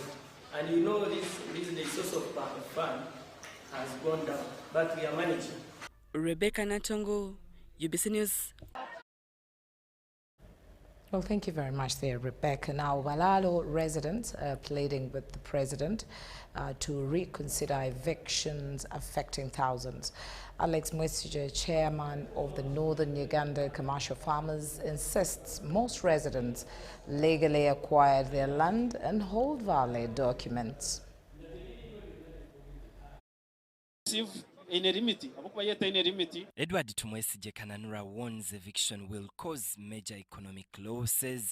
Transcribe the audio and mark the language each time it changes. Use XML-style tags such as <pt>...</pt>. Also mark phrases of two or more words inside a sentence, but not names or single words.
<en>And you know, the source of fund has gone down, but we are managing. Rebecca Natongo, UBC News. Well, thank you very much there, Rebecca. Now, Balalo residents are pleading with the president to reconsider evictions affecting thousands. Alex Mwesige, chairman of the Northern Uganda Commercial Farmers, insists most residents legally acquired their land and hold valid documents. Receive Edward Tumwesigye Kananura warns eviction will cause major economic losses.</en>